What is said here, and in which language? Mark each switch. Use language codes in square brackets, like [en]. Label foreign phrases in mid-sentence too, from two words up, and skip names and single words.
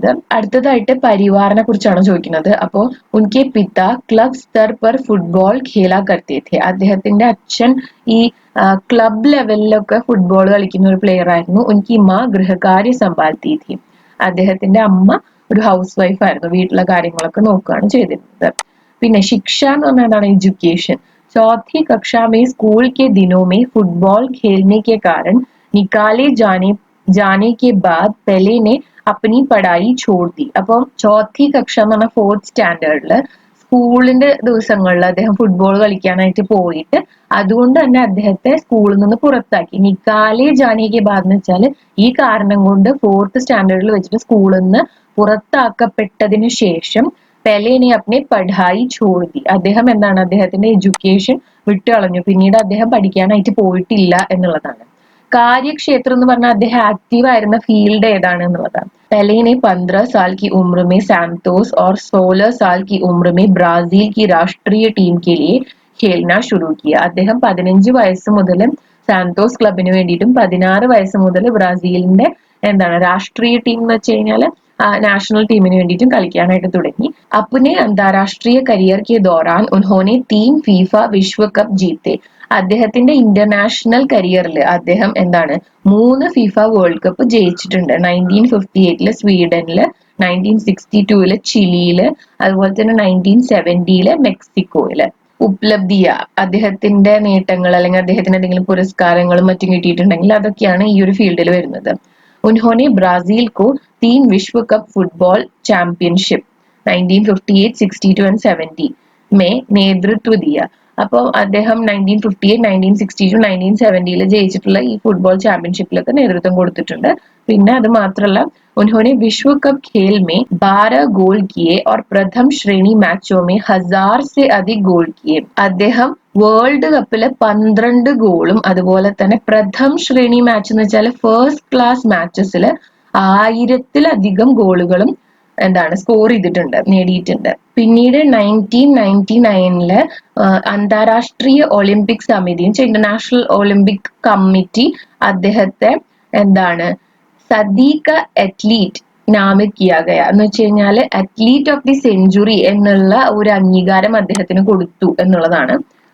[ml] അടുത്തതായിട്ട് പരിവാറിനെ കുറിച്ചാണ് ചോദിക്കുന്നത്. അപ്പോ [hi] उनके पिता क्लब स्तर पर फुटबॉल खेला करते थे. [ml] അദ്ദേഹത്തിന്റെ അച്ഛൻ ഈ ക്ലബ് ലെവലിലൊക്കെ ഫുട്ബോൾ കളിക്കുന്ന ഒരു പ്ലെയർ ആയിരുന്നു. [hi] उनकी माँ गृहकार्य संभालती थी. [ml] അദ്ദേഹത്തിന്റെ അമ്മ ഒരു [en] house wife [ml] ആയിരുന്നു, വീട്ടിലെ കാര്യങ്ങളൊക്കെ നോക്കുകയാണ് ചെയ്തിരുന്നത്. പിന്നെ ശിക്ഷ എന്ന് പറഞ്ഞാൽ എന്താണ്? എഡ്യൂക്കേഷൻ. [hi] चौथी कक्षा में स्कूल के दिनों में फुटबॉल खेलने के कारण निकाले जाने के बाद पेले ने अपनी पढ़ाई छोड़ दी. [ml] അപ്പം [hi] चौथी कक्षा [ml] എന്ന് പറഞ്ഞാൽ 4th സ്റ്റാൻഡേർഡില് സ്കൂളിന്റെ ദിവസങ്ങളിൽ അദ്ദേഹം ഫുട്ബോൾ കളിക്കാനായിട്ട് പോയിട്ട് അതുകൊണ്ട് തന്നെ അദ്ദേഹത്തെ സ്കൂളിൽ നിന്ന് പുറത്താക്കി. [hi] निकाले जाने के बाद [ml] എന്ന് വെച്ചാൽ ഈ കാരണം കൊണ്ട് 4th സ്റ്റാൻഡേർഡിൽ വെച്ചിട്ട് സ്കൂളിൽ നിന്ന് പുറത്താക്കപ്പെട്ടതിന് ശേഷം [hi] पेले ने अपनी पढ़ाई छोड़ी. [ml] അദ്ദേഹം എന്താണ്? അദ്ദേഹത്തിന്റെ എഡ്യൂക്കേഷൻ വിട്ടുകളഞ്ഞു. പിന്നീട് അദ്ദേഹം പഠിക്കാനായിട്ട് പോയിട്ടില്ല എന്നുള്ളതാണ്. കാര്യക്ഷേത്രം എന്ന് പറഞ്ഞാൽ അദ്ദേഹം ആക്റ്റീവ് ആയിരുന്ന ഫീൽഡ് ഏതാണ് എന്നുള്ളതാണ്. [hi] पेले ने 15 साल की उम्र में सैंटोस और 16 साल की उम्र में ब्राजील की राष्ट्रीय टीम के लिए खेलना शुरू किया. [ml] അദ്ദേഹം 15 വയസ്സ് മുതൽ സാന്റോസ് ക്ലബിന് വേണ്ടിയിട്ടും 16 വയസ്സ് മുതൽ ബ്രസീലിന്റെ എന്താണ് രാഷ്ട്രീയ ടീം എന്ന് വെച്ച് കഴിഞ്ഞാൽ നാഷണൽ ടീമിന് വേണ്ടിയിട്ടും കളിക്കാനായിട്ട് തുടങ്ങി. [hi] अपने अंतरराष्ट्रीय करियर के दौरान उन्होंने 3 फीफा विश्वकप जीते. [ml] അദ്ദേഹത്തിന്റെ ഇന്റർനാഷണൽ കരിയറിൽ അദ്ദേഹം എന്താണ് 3 ഫിഫ വേൾഡ് കപ്പ് ജയിച്ചിട്ടുണ്ട്. 1958 സ്വീഡനില്, 1962 ചിലിയില്, അതുപോലെ തന്നെ 1970 മെക്സിക്കോയില്. ഉപലബ്ധിയ അദ്ദേഹത്തിന്റെ നേട്ടങ്ങൾ അല്ലെങ്കിൽ അദ്ദേഹത്തിന് എന്തെങ്കിലും പുരസ്കാരങ്ങളും മറ്റും കിട്ടിയിട്ടുണ്ടെങ്കിൽ അതൊക്കെയാണ് ഈ ഒരു ഫീൽഡിൽ വരുന്നത്. [hi] उन्होंने ब्राजील को 3 विश्व कप फुटबॉल चैंपियनशिप 1958, 62 and 70 में नेतृत्व दिया. [ml] അപ്പോൾ അദ്ദേഹം 1958, 1962, 1970 ജയിച്ചിട്ടുള്ള ഈ ഫുട്ബോൾ ചാമ്പ്യൻഷിപ്പിലൊക്കെ നേതൃത്വം കൊടുത്തിട്ടുണ്ട്. പിന്നെ അത് മാത്രമല്ല [hi] उन्होंने विश्व कप खेल में 12 गोल किए और प्रथम श्रेणी मैचों में 1000 से अधिक गोल किए. [ml] അദ്ദേഹം വേൾഡ് കപ്പില് 12 ഗോളും അതുപോലെ തന്നെ [hi] प्रथम श्रेणी [ml] മാച്ച് എന്ന് വെച്ചാൽ [en] first class [ml] മാച്ചസില് 1000-ലധികം ഗോളുകളും എന്താണ് സ്കോർ ചെയ്തിട്ടുണ്ട്, നേടിയിട്ടുണ്ട്. പിന്നീട് 1999 അന്താരാഷ്ട്രീയ ഒളിമ്പിക് സമിതി ഇന്റർനാഷണൽ ഒളിമ്പിക് കമ്മിറ്റി അദ്ദേഹത്തെ എന്താണ് [hi] सदी का एथलीट नामित किया गया [ml] എന്ന് വെച്ച് കഴിഞ്ഞാല് [en] Athlete of the Century [ml] എന്നുള്ള ഒരു അംഗീകാരം അദ്ദേഹത്തിന് കൊടുത്തു എന്നുള്ളതാണ്.